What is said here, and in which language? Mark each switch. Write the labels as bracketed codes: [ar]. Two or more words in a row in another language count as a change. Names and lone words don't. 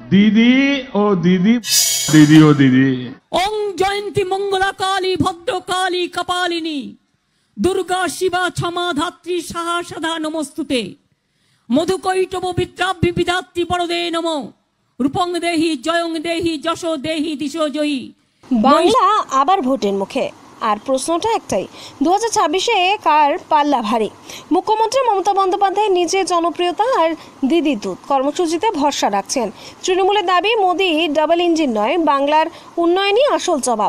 [hi] दीदी ओ दीदी, दीदी ओ दीदी। [sa] ओं जयंती मंगला काली भद्र काली कपालिनी दुर्गा शिवा क्षमा धात्री साहा सदा नमस्तुते मधुकैटभ विद्राभ्य विधात्री परदे नमो रूपं देहि जयं देहि যশো देहि दिशो जयी। [bn] বাংলা আবার ভোটের মুখে, আর প্রশ্নটা একটাই, 2026-এ কার পাল্লা ভারী? মুখ্যমন্ত্রী মমতা বন্দ্যোপাধ্যায় নিজের জনপ্রিয়তা আর দিদির দুধ কর্মসূচিতে ভরসা রাখছেন। তৃণমূলের দাবি মোদি [en] double engine [bn] নয়, বাংলার উন্নয়নই আসল জবাব।